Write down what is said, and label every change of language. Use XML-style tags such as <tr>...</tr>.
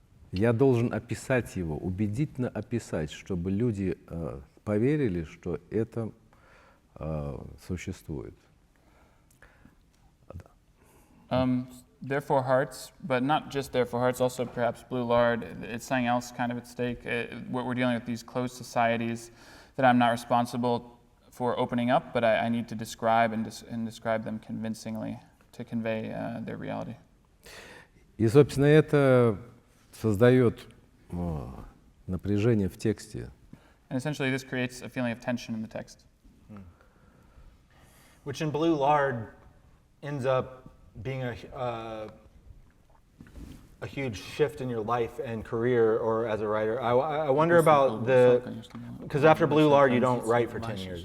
<ru>Я должен описать его, убедительно описать, чтобы люди поверили, что это существует.</ru> <en>Therefore Hearts, but not just Therefore Hearts, also perhaps Blue Lard. It's something else kind of at stake. We're dealing with these closed societies that I'm not responsible for opening up, but I need to describe and describe them convincingly to convey their reality.</en> <ru>И, собственно, это создает напряжение в тексте.</ru> <en>And essentially this creates a feeling of tension in the text. Which in Blue Lard ends up being a huge shift in your life and career or as a writer. I wonder about because after Blue Lard you don't write for 10 years.</en>